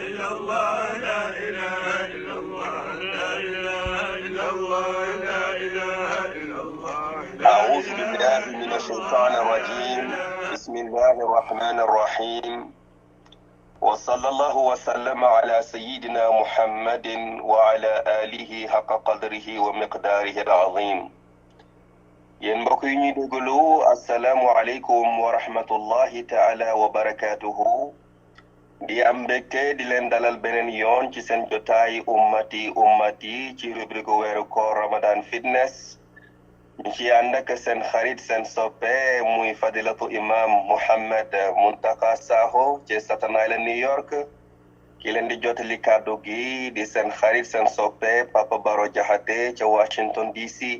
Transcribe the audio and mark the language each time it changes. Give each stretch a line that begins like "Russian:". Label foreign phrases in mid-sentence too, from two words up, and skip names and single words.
Arabic: الله لا إله إلا الله لا إله إلا الله لا إله إلا الله أعوذ بالله من الشيطان الرجيم بسم الله الرحمن الرحيم وصلى الله وسلم على سيدنا محمد وعلى آله حق قدره ومقداره العظيم
Wolof: yéen mbokk yi ñuy déglu
Arabic: السلام عليكم ورحمة الله تعالى وبركاته
Wolof: di am mbégte di leen dalal beneen yoon ci seen jotaay ummati ci rubrique weeru koor Ramadan Fitness ñu ci ànd ak seen xarit seen soppe muy
Arabic: فضيلة الإمام
Wolof: Mouhamed Muntaka Sakho ci Staten Island New York ki leen di jotali kàddu gi di seen xarit seen soppe Papa Baro Jaxate ca Washington DC.